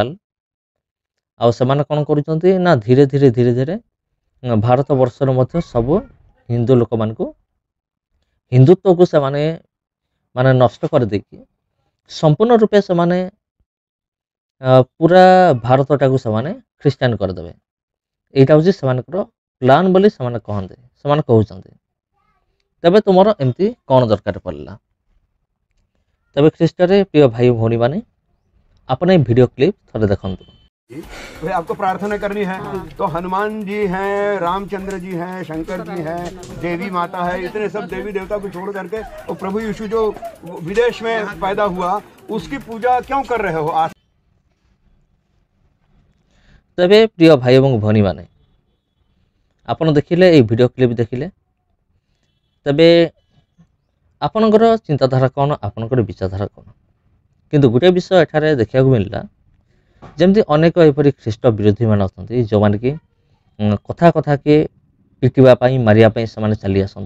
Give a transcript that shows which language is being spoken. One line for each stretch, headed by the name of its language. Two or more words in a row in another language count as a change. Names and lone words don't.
Odia: ଆଉ ସେମାନେ କ'ଣ କରୁଛନ୍ତି ନା ଧୀରେ ଧୀରେ ଭାରତ ବର୍ଷରେ ମଧ୍ୟ ସବୁ ହିନ୍ଦୁ ଲୋକମାନଙ୍କୁ ହିନ୍ଦୁତ୍ୱକୁ ସେମାନେ ନଷ୍ଟ କରିଦେଇକି ସମ୍ପୂର୍ଣ୍ଣ ରୂପେ ସେମାନେ ପୁରା ଭାରତଟାକୁ ସେମାନେ ଖ୍ରୀଷ୍ଟିଆନ କରିଦେବେ। ଏଇଟା ହେଉଛି ସେମାନଙ୍କର ପ୍ଲାନ୍ ବୋଲି ସେମାନେ କହୁଛନ୍ତି। ତେବେ ତୁମର ଏମିତି କ'ଣ ଦରକାର ପଡ଼ିଲା? ତେବେ ଖ୍ରୀଷ୍ଟରେ ପ୍ରିୟ ଭାଇ ଭଉଣୀମାନେ, ଆପଣ এই
English: video clip
Odia: ଥରେ ଦେଖନ୍ତୁ।
Hindi: भाई आपको प्रार्थना करनी है तो हनुमान जी हैं, रामचंद्र जी हैं, शंकर जी हैं, देवी माता है, इतने सब देवी देवता को छोड़ करके और प्रभु यीशु जो विदेश में पैदा हुआ उसकी पूजा क्यों कर रहे हो आज?
Odia: ତେବେ ପ୍ରିୟ ଭାଇ ଏବଂ ଭନୀ ମାନେ, ଆପଣ ଦେଖିଲେ এই
English: video clip
Odia: ଦେଖିଲେ, ତେବେ ଆପଣଙ୍କର ଚିନ୍ତାଧାରା କ'ଣ, ଆପଣଙ୍କର ବିଚାରଧାରା କ'ଣ। କିନ୍ତୁ ଗୋଟିଏ ବିଷୟ ଏଠାରେ ଦେଖିବାକୁ ମିଳିଲା, ଯେମିତି ଅନେକ ଏପରି ଖ୍ରୀଷ୍ଟ ବିରୋଧୀମାନେ ଅଛନ୍ତି ଯେଉଁମାନେ କି କଥାକେ ପିଟିବା ପାଇଁ, ମାରିବା ପାଇଁ ସେମାନେ ଚାଲି ଆସନ୍ତି।